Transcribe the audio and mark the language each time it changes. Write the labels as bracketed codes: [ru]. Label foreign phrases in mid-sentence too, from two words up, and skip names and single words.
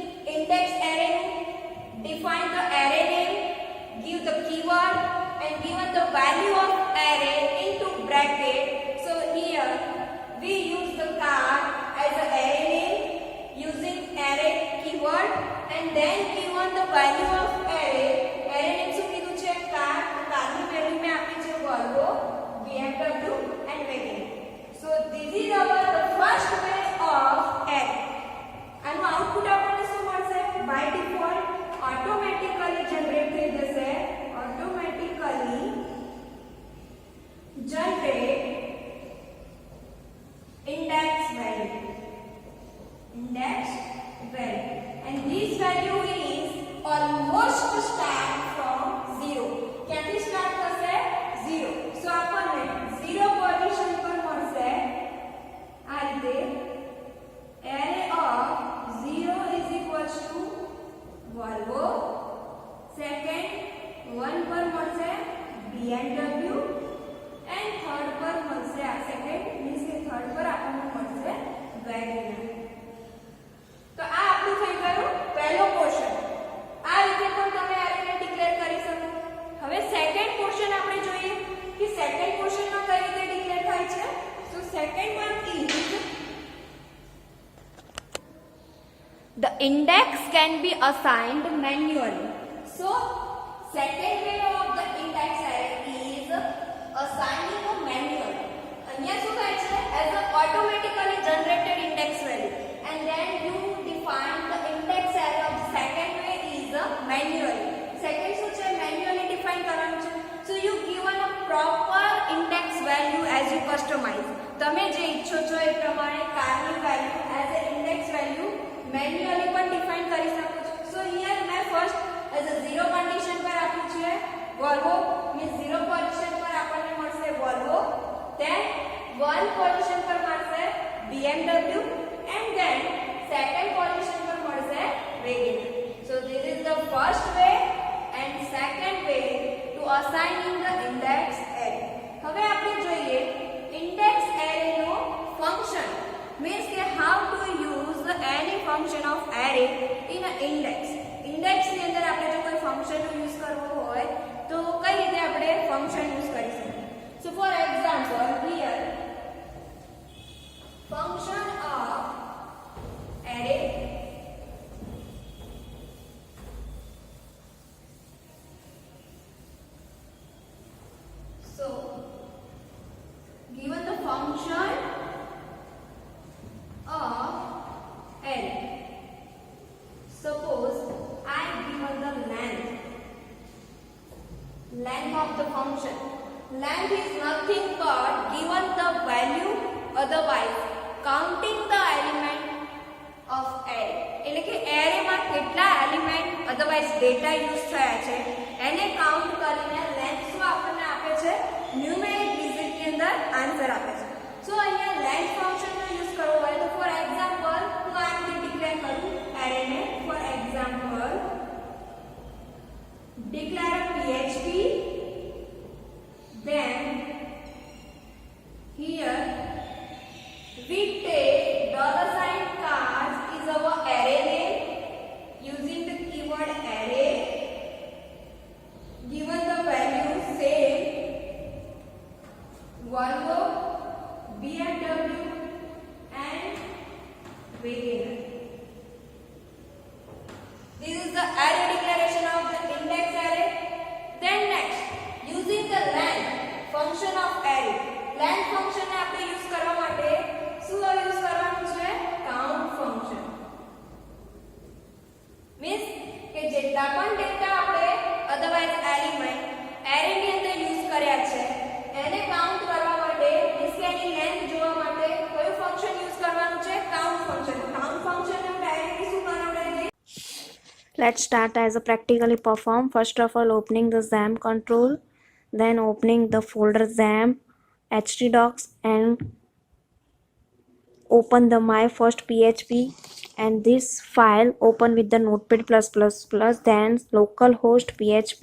[en] index array, define the array name, give the keyword and given the value of array into bracket. So here we use the card as an array name using array keyword and then given the value of array. Array name [gu] શું કીધું છે? card. તો card ની વેલ્યુ મે આપી છે Volvo, BMW and Wagon. [en] So this is our the first way of array. [gu] આનું આઉટપુટ આપણને શું મળશે? [en] by default automatically generate [gu] થઈ જશે. [en] automatically generate index value. And this value is almost start from 0. [gu] ક્યાંથી સ્ટાર્ટ થશે? 0. So આપણને 0 પોઝિશન પર મળશે આ રીતે [en] array of 0 is equals to Volvo. [gu] Second 1 પર મળશે BMW and third પર મળશે આ [en] second means [gu] કે third પર આપણને મળશે Wagoner. [en] તો આ આપણું થઈ ગયું પહેલો પોર્શન. [gu] આ રીતે પણ તમે એરેને ડિક્લેર કરી શકો. હવે [en] second portion [gu] આપણે જોઈએ કે [en] second portion [gu] કઈ રીતે ડિક્લેર થાય છે. [en] so second one is the index can be assigned manually. So second way of the index array is assigning a manually. [gu] અહીંયા શું થાય છે? [en] as a automatically generated index value and then you define the index array of the second way is manually. [gu] Second શું છે? [en] manually define [gu] કરવાનું છે. [en] so you given a proper index value as you customize. [gu] તમે જે ઈચ્છો છો એ પ્રમાણે કારની વેલ્યુ [en] as a index value manually [gu] પણ define કરી શકો છો. [en] so here मैं first as a 0 condition [gu] પર આપ્યું છે [en] Volvo means 0 position [gu] પર આપણને મળશે [en] Volvo, then 1 position [gu] પર મળશે [en] BMW and then second position [gu] પર મળશે [en] Wagoner. so this is the first way and second way to assigning the index array. [gu] હવે આપણે જોઈએ index array નો function means કે [en] how to use any function of array in an index. [gu] index ની અંદર આપણે જો કોઈ function નો યુઝ કરવો હોય તો કઈ રીતે આપણે function યુઝ કરી શકીએ. [en] so for example here function of array so given the function of array, suppose I given the length of the function. length is nothing but given the value, otherwise counting the element of array. [gu] એટલે કે array માં કેટલા [en] element otherwise data [gu] યુઝ થયા છે એને કાઉન્ટ કરીને length શું આપણને આપે છે? [en] numeric digit [gu] ની અંદર આન્સર આપે છે. so અહીંયા [en] length function [gu] નો યુઝ કરવો હોય તો [en] for example [gu] હું આ રીતે ડિક્લેર કરું array ને. [en] for example declare php then here we take $cars is our array name using the keyword array, given the value same Volvo, BMW and Wagoner. This is the array declaration of the index array. Then next using the length function of array. length function [gu] ને આપણે યુઝ કરવા માટે શું યુઝ કરવાનું છે? [en] count function. [gu] means કે જેટલા પણ ડેટા આપણે [en] otherwise element array [gu] ની અંદર યુઝ કર્યા છે એને કાઉન્ટ કરવા માટે means કે એની length જોવા માટે કયું [en] function use [gu] કરવાનું છે? [en] count function. count function [gu] ને ડાયરેક્ટલી શું બનાવડે છે? [en] Let's start as a practically perform. First of all, opening the XAMPP control, then opening the folder XAMPP, htdocs, and open the my first PHP and this file open with the notepad +++, then localhost PHP.